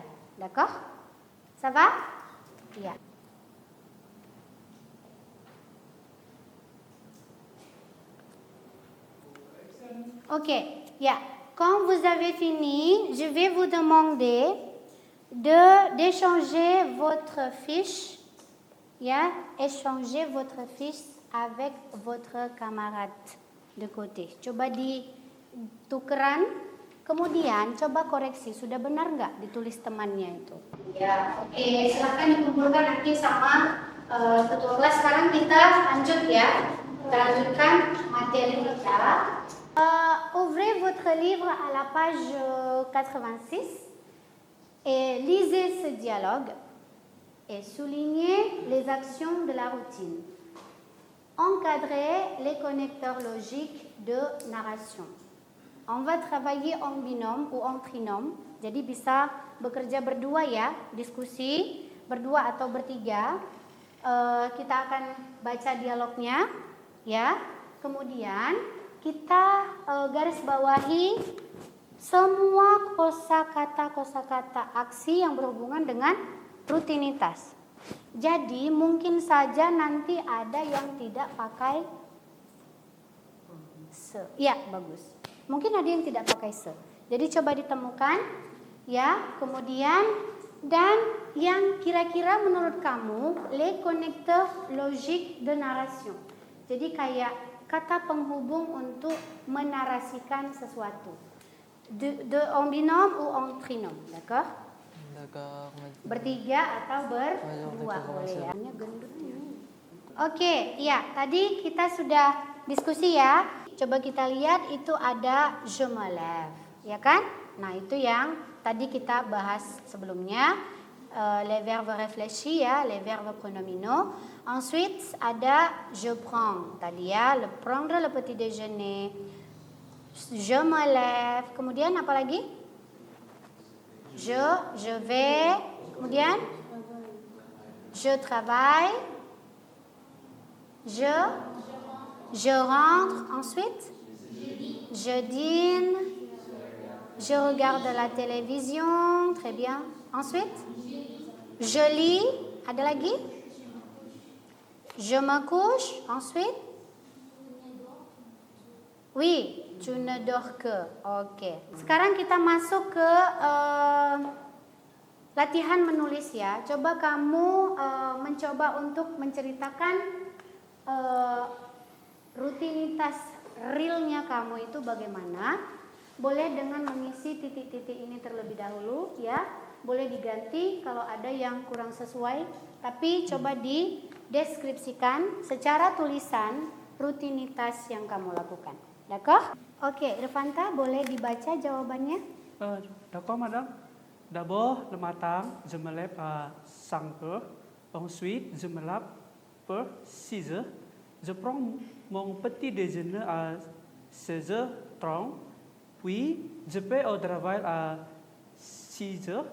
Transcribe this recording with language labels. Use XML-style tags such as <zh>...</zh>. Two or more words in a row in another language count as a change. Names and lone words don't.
<fr>D'accord? Ça va? Yeah. Ok, yeah. Quand vous avez fini, je vais vous demander d'échanger votre fiche, yeah, échanger votre fiche avec votre camarade de côté.</fr> <id>Coba ditukeran, kemudian coba koreksi, sudah benar nggak ditulis temannya itu? Ya, oke, silahkan dikumpulkan nanti sama ketua kelas. Sekarang kita lanjut ya, kita lanjutkan materi kita.</id> <fr>Ouvrez votre livre à la page 86 et lisez ce dialogue et soulignez les actions de la routine. Encadrez les connecteurs logiques de narration. On va travailler en binôme ou en trinôme.</fr> <id>Jadi bisa bekerja berdua ya, diskusi berdua atau bertiga. Kita akan baca dialognya ya. Kemudian kita garis bawahi semua kosakata aksi yang berhubungan dengan rutinitas. Jadi mungkin saja nanti ada yang tidak pakai se. Ya, bagus. Mungkin ada yang tidak pakai se. Jadi coba ditemukan ya, kemudian dan yang kira-kira menurut kamu</id> <fr>les connecteurs logiques de narration.</fr> <id>Jadi kayak kata penghubung untuk menarasikan sesuatu.</id> <fr>En binôme ou en trinôme, d'accord? D'accord.</fr> <id>Bertiga atau berdua boleh ya. Oke, ya tadi kita sudah diskusi ya. Coba kita lihat itu ada</id> <fr>je me lève,</fr> <id>ya kan? Nah itu yang tadi kita bahas sebelumnya.</id> <fr>Les verbes réfléchis ya, les verbes pronominaux. Ensuite ada je prends</fr> <id>tadi ya,</id> <fr>le prendre le petit déjeuner. Je me lève.</fr> <id>Kemudian apa lagi?</id> <fr>Je vais. Kemudian je travaille. Je rentre. Ensuite je dîne. Je regarde la télévision. Très bien. Ensuite je lis.</fr> <id>Ada lagi?</id> <fr>Je me couche. Ensuite oui, tu ne dors que.</fr> <id>Oke. Sekarang kita masuk ke latihan menulis ya. Coba kamu mencoba untuk menceritakan rutinitas realnya kamu itu bagaimana. Boleh dengan mengisi titik-titik ini terlebih dahulu ya. Boleh diganti kalau ada yang kurang sesuai. Tapi coba dideskripsikan secara tulisan rutinitas yang kamu lakukan. D'accord? Oke, Irfanta boleh dibaca jawabannya?</id> <fr>D'accord, madame. D'abord, le matin, je me lève à 5 heures. Ensuite, je me lave pour 6 heures. Je prends mon petit déjeuner à 16h30. Puis, je vais au travail à 6 heures.</fr>